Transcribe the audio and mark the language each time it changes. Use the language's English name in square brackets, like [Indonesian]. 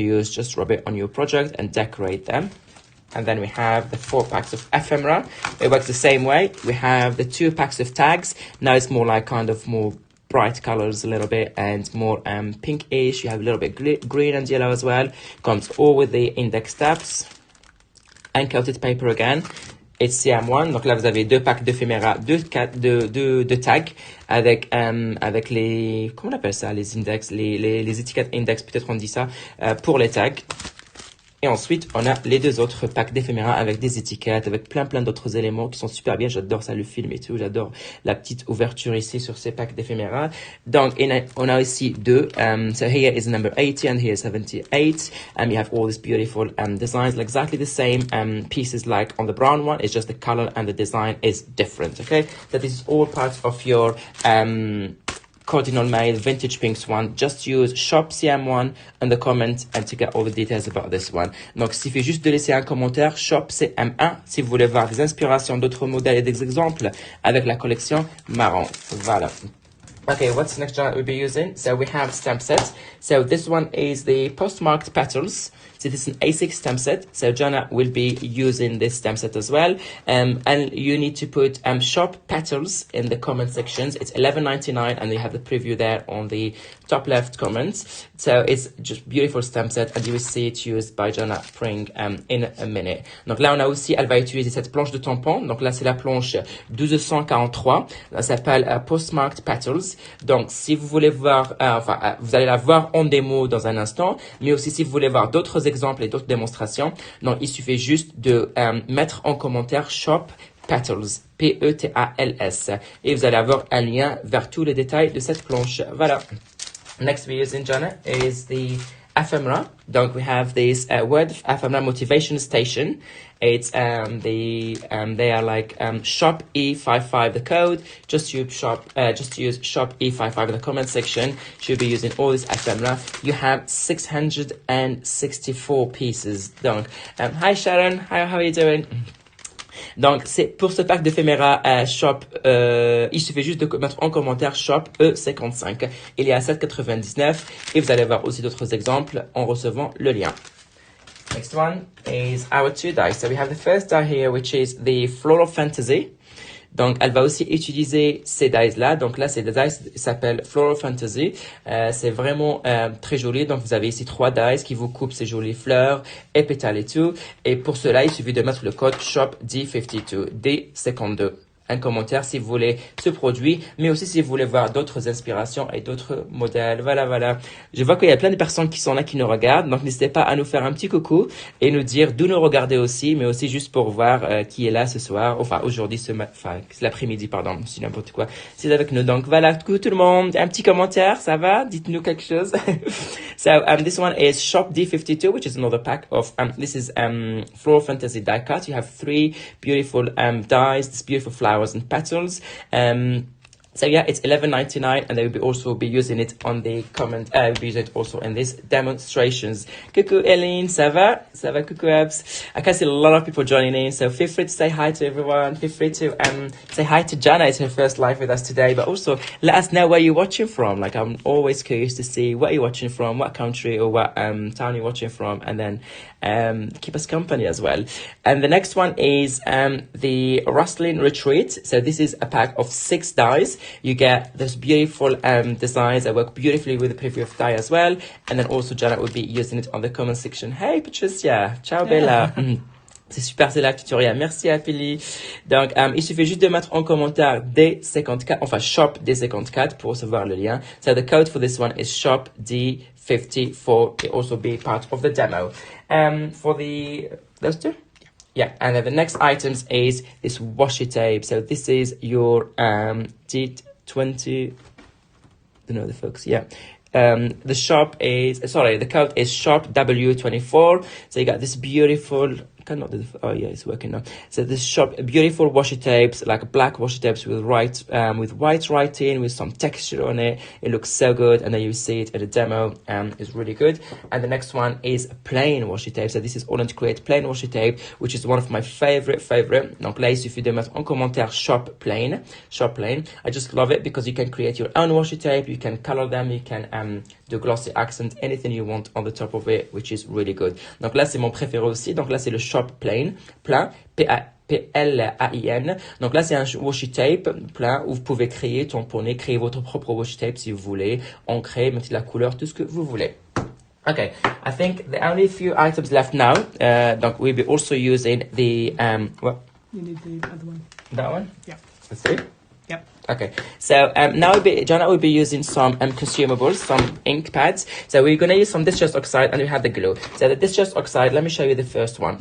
[English] Just rub it on your project and decorate them. And then we have the 4 packs of ephemera. It works the same way. We have the 2 packs of tags. Now it's more like kind of more bright colors a little bit and more pinkish. You have a little bit green and yellow as well. Comes all with the index tabs. Uncoated paper again. It's CM1. [French] Donc là, vous avez 2 packs d'éphéméra, 2 tags avec les, comment on appelle ça, les index, les étiquettes index, peut-être on dit ça, pour les tags. Et ensuite, on a les 2 autres packs d'éphéméra avec des étiquettes, avec plein d'autres éléments qui sont super bien. J'adore ça, le film et tout. J'adore la petite ouverture ici sur ces packs d'éphéméra. Donc, on a ici 2. [English] So here is number 80 and here is 78. And you have all these beautiful designs, exactly the same pieces like on the brown one. It's just the color and the design is different. Okay, so this is all part of your Cardinal Mail Vintage Pinks one. Just use Shop CM1 in the comment and to get all the details about this one. [French] Donc, il suffit juste de laisser un commentaire Shop CM1 si vous voulez voir des inspirations d'autres modèles et des exemples avec la collection marron. Voilà. [English] Okay, what's next Janet will be using? So we have stamp set. So this one is the postmarked petals. So this is an A6 stamp set. So Janet will be using this stamp set as well. And you need to put shop petals in the comment sections. It's $11.99 and you have the preview there on the top left comments. So it's just beautiful stamp set and you will see it used by Janet Pring in a minute. [French] Donc là, on a aussi, elle va utiliser cette planche de tampon. Donc là, c'est la planche 1243. Ça s'appelle Postmarked Petals. Donc, si vous voulez voir, vous allez la voir en démo dans un instant, mais aussi si vous voulez voir d'autres exemples et d'autres démonstrations, donc il suffit juste de mettre en commentaire Shop Petals, P-E-T-A-L-S, et vous allez avoir un lien vers tous les détails de cette planche. Voilà. [English] Next we're using, Janet, is the ephemera. Donc, we have this word ephemera motivation station. It's they are like shop E55 the code. Just use shop E55 in the comment section. Should be using all this ephemera. You have 664 pieces. Donc, hi Sharon, how are you doing? [French] Donc, c'est pour ce pack d'éphéméra shop, il suffit juste de mettre en commentaire shop E55. Il est à 7,99 et vous allez voir aussi d'autres exemples en recevant le lien. [English] Next one is our 2 dies. So we have the first die here, which is the Floral Fantasy. [French] Donc, elle va aussi utiliser ces dies-là. Donc là, ces dies s'appellent Floral Fantasy. C'est vraiment très joli. Donc, vous avez ici 3 dies qui vous coupent ces jolies fleurs et pétales et tout. Et pour cela, il suffit de mettre le code SHOP D52, D52. Un commentaire si vous voulez ce produit, mais aussi si vous voulez voir d'autres inspirations et d'autres modèles. Voilà. Je vois qu'il y a plein de personnes qui sont là, qui nous regardent, donc n'hésitez pas à nous faire un petit coucou et nous dire d'où nous regarder aussi, mais aussi juste pour voir qui est là ce soir, enfin aujourd'hui, c'est l'après-midi, pardon, c'est n'importe quoi. C'est avec nous, donc voilà, coucou tout le monde, un petit commentaire, ça va? Dites-nous quelque chose. [English] So this one is Shop D52, which is another pack of, this is Floral Fantasy die cut. You have 3 beautiful dies, this beautiful flower and petals. So yeah, it's $11.99, and they will also be using it on the comment. We'll be using it also in these demonstrations. [French] Coucou Eileen, ça va? Ça va, coucou Abs. [English] I can see a lot of people joining in, so feel free to say hi to everyone. Feel free to say hi to Jana. It's her first live with us today, but also let us know where you're watching from. Like, I'm always curious to see where you're watching from, what country or what town you're watching from, and then keep us company as well. And the next one is the Rustling Retreat. So this is a pack of 6 dies. You get those beautiful designs that work beautifully with the previous die as well. And then also Janet will be using it on the comment section. Hey Patricia, [Italian] ciao Bella. [French] C'est super, c'est là le tutoriel. Merci Apélie. Donc, il suffit juste de mettre en commentaire D54, enfin shop D54 pour recevoir le lien. [English] So the code for this one is shop D54. It also be part of the demo. For those 2? Yeah, and then the next items is this washi tape. So this is your D20. Don't know the folks. Yeah. The code is shop W24. So you got this beautiful, oh yeah, it's working now. So this shop, beautiful washi tapes, like black washi tapes with white writing, with some texture on it. It looks so good. And then you see it at a demo, it's really good. And the next one is plain washi tape. So this is AALL&Create plain washi tape, which is one of my favorite. [French] Donc là, il suffit de mettre en commentaire shop plain. [English] I just love it because you can create your own washi tape. You can color them. You can do glossy accent, anything you want on the top of it, which is really good. [French] Donc là, c'est mon préféré aussi. Donc là, c'est le shop plein, P-L-A-I-N. Donc là, c'est un washi tape plein où vous pouvez tamponner, créer votre propre washi tape si vous voulez, ancrer, mettre la couleur, tout ce que vous voulez. [English] Okay, I think the only few items left now. Donc we'll be also using the what? You need the other one. That one? Yeah. Let's see. Yep. Okay, so now Janet will be using some consumables, some ink pads. So we're going to use some distress oxide and we have the glue. So the distress oxide, let me show you the first one.